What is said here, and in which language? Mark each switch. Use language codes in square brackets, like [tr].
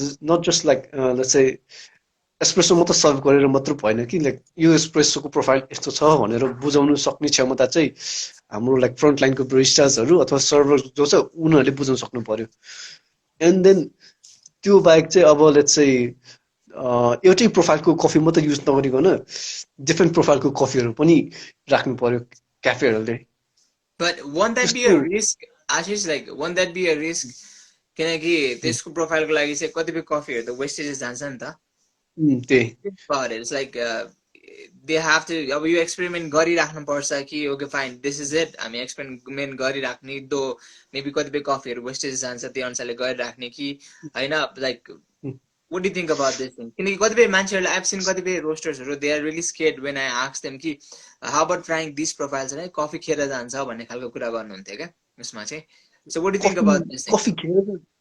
[ne] Not just like let's say espresso मात्र serve गरेर मात्र भएन कि लाइक यो एस्प्रेसोको प्रोफाइल यस्तो छ भनेर बुझाउनु सक्ने क्षमता चाहिँ हाम्रो लाइक फ्रन्ट लाइनको ब्रिस्टार्सहरू अथवा सर्भर जो छ उनीहरूले बुझाउन सक्नु पर्यो एन्ड देन त्यो बाहेक चाहिँ अब लेट्स चाहिँ एउटै प्रोफाइलको कफी मात्रै युज नगरिकन डिफ्रेन्ट प्रोफाइलको कफीहरू पनि राख्नु पर्यो क्याफेहरूले [en] But won't that be a risk, Ashish? Like, won't that be a risk? [ne] किनकि त्यसको प्रोफाइलको लागि चाहिँ कतिपय कफीहरू त वेस्टेजेस जान्छ नि त त्यही it's like they have to अब यो एक्सपेरिमेन्ट गरिराख्नुपर्छ कि okay fine this is it हामी एक्सपेरिमेन्ट गरिराख्ने दो मेबी कतिपय कफीहरू वेस्टेज जान्छ त्यो अनुसारले गरिराख्ने कि होइन like [en] what do you think about this thing [ne] किनकि कतिपय मान्छेहरूले [en] I've seen [ne] कतिपय रोस्टर्सहरू [en] they are really scared when I ask them [ne] कि [en] how about trying these profiles [ne] है कफी खेर जान्छ भन्ने खालको कुरा गर्नुहुन्थ्यो क्या यसमा चाहिँ [en] so what do you think about this thing